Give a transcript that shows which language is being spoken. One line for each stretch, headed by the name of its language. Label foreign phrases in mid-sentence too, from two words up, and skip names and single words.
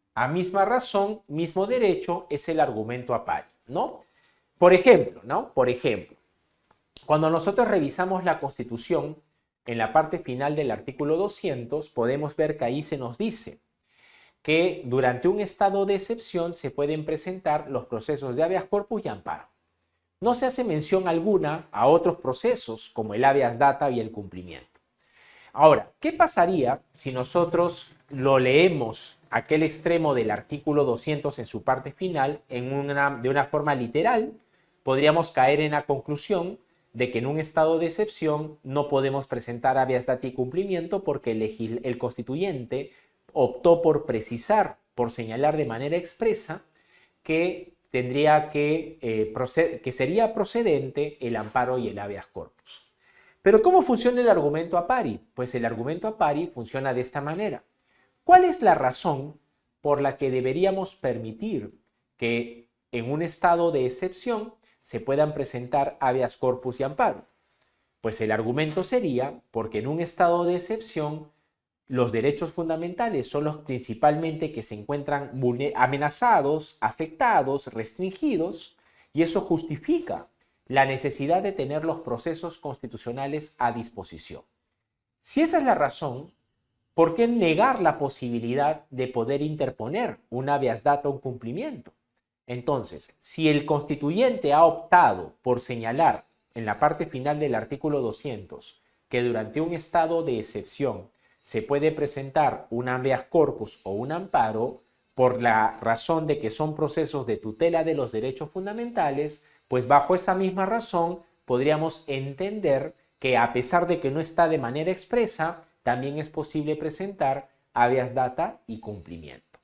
Spanish: A misma razón, mismo derecho es el argumento
Latin: a pari,
Spanish: ¿no? Por ejemplo, cuando nosotros revisamos la Constitución, en la parte final del artículo 200, podemos ver que ahí se nos dice que durante un estado de excepción se pueden presentar los procesos de
Latin: habeas corpus
Spanish: y amparo. No se hace mención alguna a otros procesos como el
Latin: habeas data
Spanish: y el cumplimiento. Ahora, ¿qué pasaría si nosotros lo leemos aquel extremo del artículo 200 en su parte final de una forma literal? Podríamos caer en la conclusión de que en un estado de excepción no podemos presentar
Latin: habeas data
Spanish: y cumplimiento porque el constituyente optó por precisar, por señalar de manera expresa que sería procedente el amparo y el
Latin: habeas corpus.
Spanish: Pero ¿cómo funciona el argumento
Latin: a pari?
Spanish: Pues el argumento
Latin: a pari
Spanish: funciona de esta manera. ¿Cuál es la razón por la que deberíamos permitir que en un estado de excepción se puedan presentar
Latin: habeas corpus
Spanish: y amparo? Pues el argumento sería porque en un estado de excepción los derechos fundamentales son los principalmente que se encuentran amenazados, afectados, restringidos, y eso justifica la necesidad de tener los procesos constitucionales a disposición. Si esa es la razón, ¿por qué negar la posibilidad de poder interponer un
Latin: habeas data,
Spanish: un cumplimiento? Entonces, si el constituyente ha optado por señalar en la parte final del artículo 200 que durante un estado de excepción se puede presentar un
Latin: habeas corpus
Spanish: o un amparo por la razón de que son procesos de tutela de los derechos fundamentales, pues bajo esa misma razón podríamos entender que a pesar de que no está de manera expresa, también es posible presentar
Latin: habeas data
Spanish: y cumplimiento.